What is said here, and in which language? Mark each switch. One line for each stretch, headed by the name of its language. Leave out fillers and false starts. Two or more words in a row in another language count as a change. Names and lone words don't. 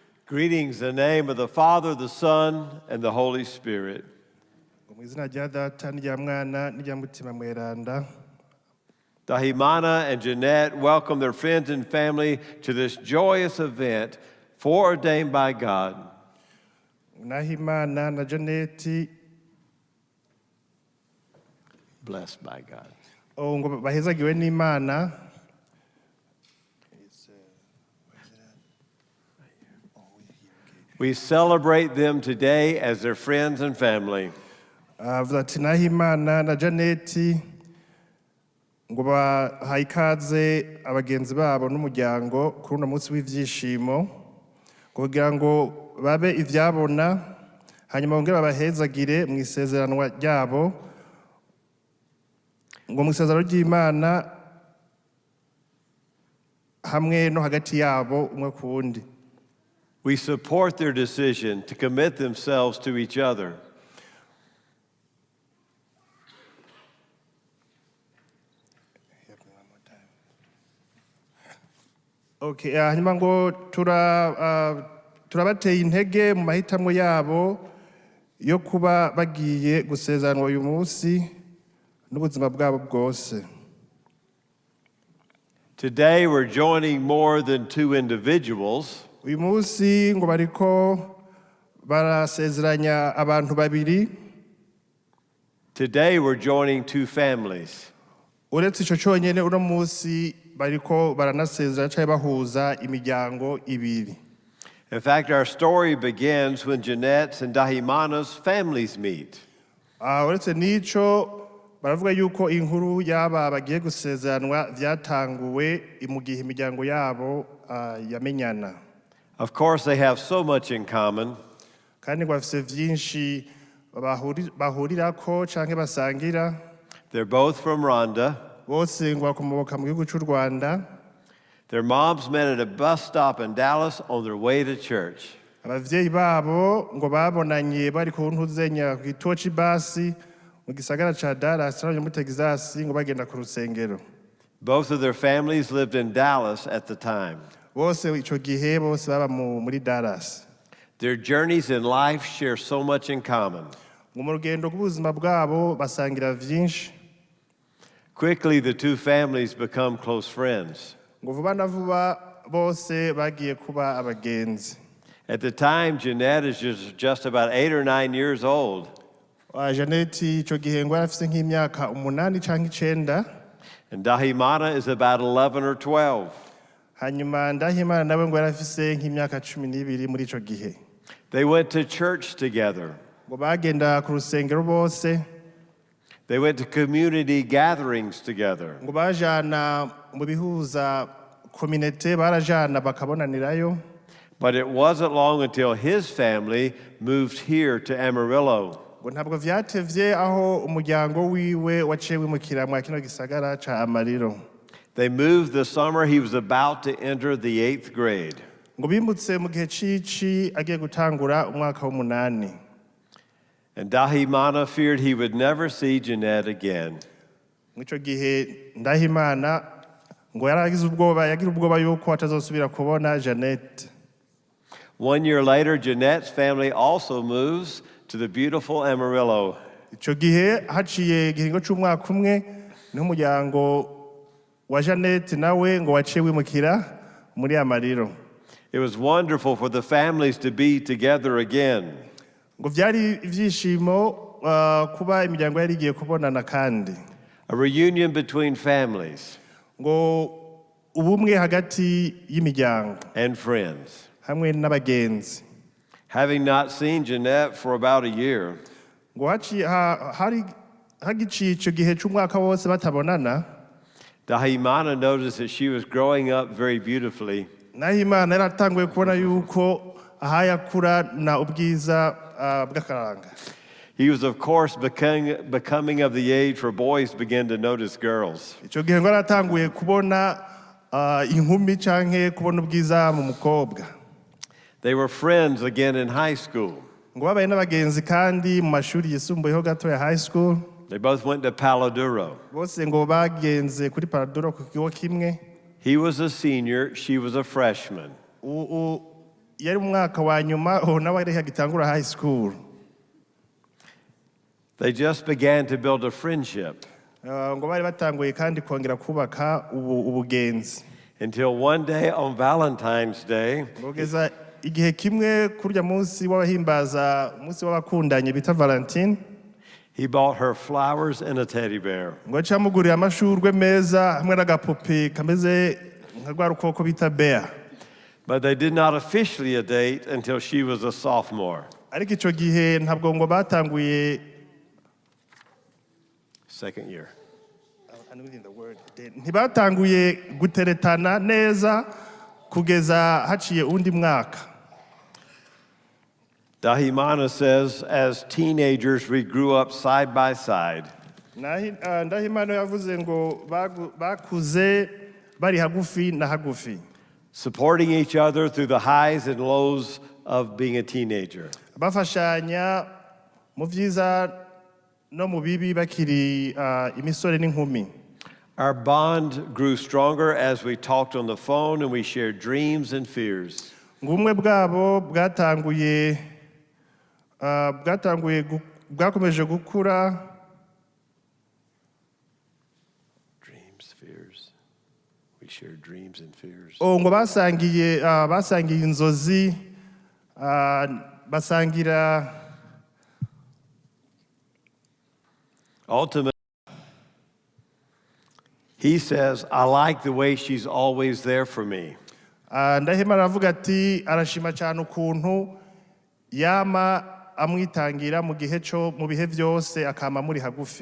English: Greetings in the name of the Father, the Son, and the Holy Spirit.
Rundi: Mu izina rya Data n'irya Mwana n'irya Mutima Mweranda.
English: Dahimana and Janette welcome their friends and family to this joyous event foreordained by God.
Rundi: Nahimana na Janette
English: Blessed by God.
Rundi: ngo bahezagiwe n'Imana.
English: We celebrate them today as their friends and family.
Rundi: Avuga ati Nahimana na Janette ngo bahaye ikaze abagenzi babo n'umuryango kuri uno munsi w'ivyishimo kugira ngo babe ivyabona hanyuma bongere babahezagire mu isezeranwa ryabo ngo mu isezerano ry'Imana hamwe no hagati yabo umwe ku wundi.
English: We support their decision to commit themselves to each other.
Rundi: Okay, hanyuma ngo turabateye intege mu mahitamwo yabo yo kuba bagiye gusezeranwa uyu munsi n'ubuzima bwabo bwose.
English: Today we're joining more than two individuals.
Rundi: Uyu munsi ngo bariko barasezeranya abantu babiri.
English: Today we're joining two families.
Rundi: Uretse ico conyene uno munsi bariko baranasezeranya canke bahuza imiryango ibiri.
English: In fact, our story begins when Janette's and Dahimana's families meet.
Rundi: Uretse n'ico baravuga yuko inkuru y'aba bagiye gusezeranwa vyatanguwe mu gihe imiryango yabo yamenyana.
English: Of course, they have so much in common.
Rundi: Kandi ngo bafise vyinshi bahurirako canke basangira.
English: They're both from Rwanda.
Rundi: Bose ngo bakomoka mu gihugu c'u Rwanda.
English: Their moms met at a bus stop in Dallas on their way to church.
Rundi: Abavyeyi babo ngo babonanye bari ku ntuzenya ku gituo c'ibasi mu gisagara ca Dallas no muri Texas ngo bagenda ku rusengero.
English: Both of their families lived in Dallas at the time.
Rundi: Bose ico gihe bose baba muri Dallas.
English: Their journeys in life share so much in common.
Rundi: Ngo mu rugendo rw'ubuzima bwabo basangira vyinshi.
English: Quickly, the two families become close friends.
Rundi: Ngo vuba na vuba bose bagiye kuba abagenzi.
English: At the time, Janette is just about 8 or 9 years old.
Rundi: Janette ico gihe ngo afise nk'imyaka 8 canke 9.
English: And Dahimana is about 11 or 12.
Rundi: Hanyuma Ndahimana nawe ngo afise nk'imyaka 12 muri ico gihe.
English: They went to church together.
Rundi: Ngo bagenda ku rusengero bose.
English: They went to community gatherings together.
Rundi: Ngo bajana mu bihuza community barajana bakabonanirayo.
English: But it wasn't long until his family moved here to Amarillo.
Rundi: Ngo ntabwo vyatevye aho umuryango wiwe waciye wimukira mu kino gisagara ca Amarillo.
English: They moved the summer he was about to enter the 8th grade.
Rundi: Ngo bimutse mu gihe cici agiye gutangura umwaka w'8.
English: And Dahimana feared he would never see Janette again.
Rundi: Mw'ico gihe Ndahimana ngo yagize ubwoba yuko atazosubira kubona Janette.
English: 1 year later, Janette's family also moves to the beautiful Amarillo.
Rundi: Ico gihe haciye igihingo c'umwaka umwe n'umuryango wa Janette nawe ngo waciye wimukira muri Amarillo.
English: It was wonderful for the families to be together again.
Rundi: Ngo vyari ivyishimo kuba imiryango yari igiye kubonana kandi.
English: A reunion between families.
Rundi: Ngo ubumwe hagati y'imiryango.
English: And friends.
Rundi: Hamwe n'abagenzi.
English: Having not seen Janette for about a year.
Rundi: Ngo hagiciye ico gihe c'umwaka wose batabonana.
English: Dahimana noticed that she was growing up very beautifully.
Rundi: Nahimana yaratanguye kubona yuko ahayakura na ubwiza bw'akaranga.
English: He was, of course, becoming of the age where boys begin to notice girls.
Rundi: Ico gihe ngo yaratanguye kubona inkumi canke kubona ubwiza mu mukobwa.
English: They were friends again in high school.
Rundi: Ngo babaye n'abagenzi kandi mu mashuri yisumbuyeho gato ya
English: high school. They both went to Paladuro.
Rundi: Bose ngo bagenze kuri Paladuro ku kigo kimwe.
English: He was a senior, she was a freshman.
Rundi: yari umwaka wa nyuma nawe ari hagitangura
English: high school. They just began to build a friendship
Rundi: Ngo bari batanguye kandi kongera kubaka ubugenzi.
English: until one day on Valentine's Day,
Rundi: Ngogeza igihe kimwe kurya munsi w'abahimbaza umunsi w'abakundanye bita Valentine.
English: he bought her flowers and a teddy bear.
Rundi: Ngo acamugurira amashurwe meza hamwe n'agapupi kameze nka rwa rukoko bita bear.
English: But they did not officially date until she was a sophomore.
Rundi: Ariko ico gihe ntabwo ngo batanguye
English: Second year.
Rundi: ntibatanguye guteretana neza kugeza haciye undi mwaka.
English: Dahimana says, as teenagers, we grew up side by side.
Rundi: Ndahimana yavuze ngo bakuze bari hagufi na hagufi,
English: Supporting each other through the highs and lows of being a teenager.
Rundi: bafashanya mu vyiza no mu bibi bakiri imisore n'inkumi.
English: Our bond grew stronger as we talked on the phone and we shared dreams and fears.
Rundi: Ngumwe bwabo bwakomeje gukura.
English: Dreams, fears. We shared dreams and fears.
Rundi: Ngo basangiye inzozi, basangira.
English: Ultimately, he says, I like the way she's always there for me.
Rundi: Ndahimana aravuga ati arashima cyane ukuntu yama amwitangira mu bihe byose akama muri hagufi.